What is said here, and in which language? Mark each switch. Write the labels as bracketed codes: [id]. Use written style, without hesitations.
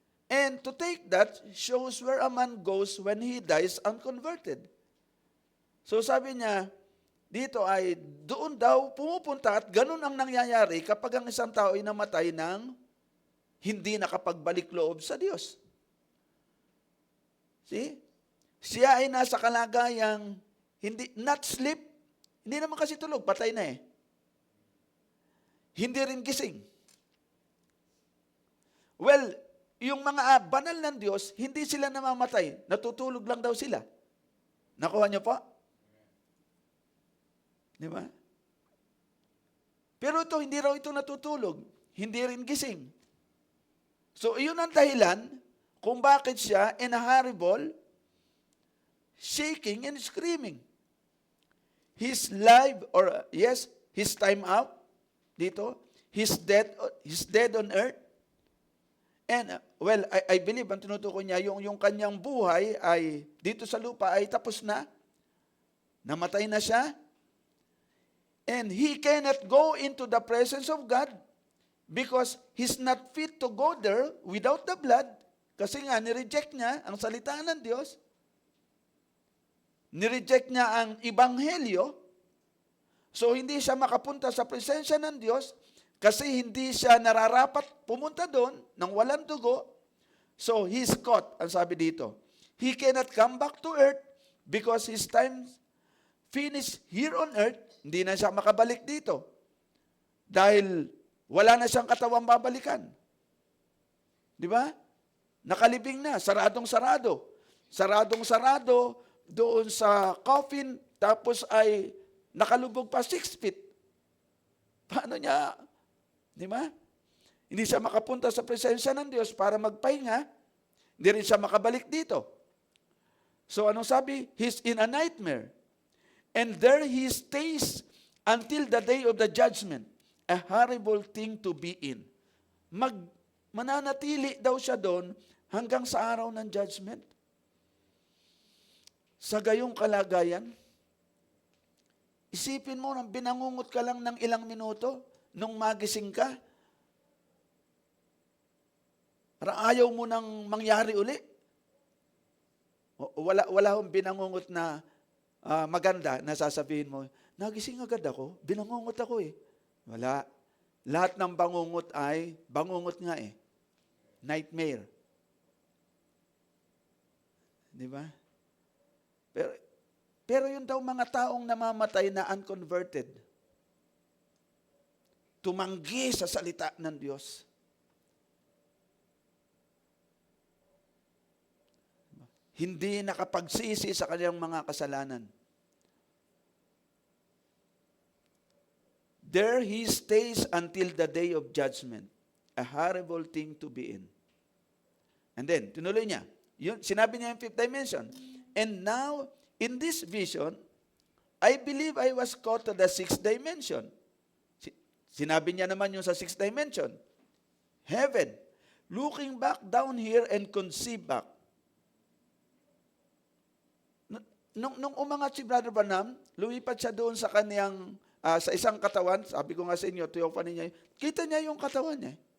[en] And to take that shows where a man goes when he dies unconverted. [tl] So sabi niya, dito ay doon daw pumupunta at ganun ang nangyayari kapag ang isang tao ay namatay ng hindi nakapagbalik loob sa Diyos. See? Siya ay nasa kalagayang [en] not sleep, [tl] hindi naman kasi tulog, patay na eh. Hindi rin gising. Well, yung mga banal ng Diyos, hindi sila namamatay, natutulog lang daw sila. Nakuha niyo po? Di ba? Pero ito, hindi raw ito natutulog, hindi rin gising. So, iyon ang dahilan kung bakit siya [en] in a horrible shaking and screaming. His life, his time out, dito, he's dead on earth. [tl] And, [en] I believe, [tl] ang tinutukoy niya, yung kanyang buhay ay, dito sa lupa ay tapos na. Namatay na siya. [en] And he cannot go into the presence of God because he's not fit to go there without the blood. [tl] Kasi nga, nireject niya ang salita ng Diyos. Nireject niya ang ebanghelyo. So, hindi siya makapunta sa presensya ng Diyos kasi hindi siya nararapat pumunta doon nang walang dugo. [en] So, he's caught, [tl] ang sabi dito. [en] He cannot come back to earth because his time finished here on earth. [tl] Hindi na siya makabalik dito. Dahil wala na siyang katawang babalikan. Di ba? Nakalibing na, saradong-sarado. Saradong-sarado doon sa coffin, tapos ay nakalubog pa 6 feet. Paano niya? Di ba? Hindi siya makapunta sa presensya ng Diyos para magpahinga. Hindi rin siya makabalik dito. So anong sabi? [en] He's in a nightmare. And there he stays until the day of the judgment. A horrible thing to be in. [tl] Mananatili daw siya doon hanggang sa araw ng judgment. Sa gayong kalagayan, isipin mo nang binangungot ka lang ng ilang minuto nung magising ka. Ayaw mo nang mangyari uli. Wala akong binangungot na maganda na sasabihin mo, nagising agad ako, binangungot ako eh. Wala. Lahat ng bangungot ay, bangungot nga eh. Nightmare. Di ba? Pero yun daw mga taong namamatay na unconverted. Tumanggi sa salita ng Diyos. Hindi nakapagsisi sa kanyang mga kasalanan. [en] There he stays until the day of judgment. A horrible thing to be in. And then, [tl] tinuloy niya. Sinabi niya yung [en] 5th dimension. And now, in this vision, I believe I was caught to the 6th dimension. [tl] Sinabi niya naman yung sa 6th dimension. Heaven. [en] Looking back down here and conceive back. [tl] Nung umangat si Brother Branham, lumipat siya doon sa kaniyang, sa isang katawan, sabi ko nga sa inyo, theophany niya, kita niya yung katawan niya.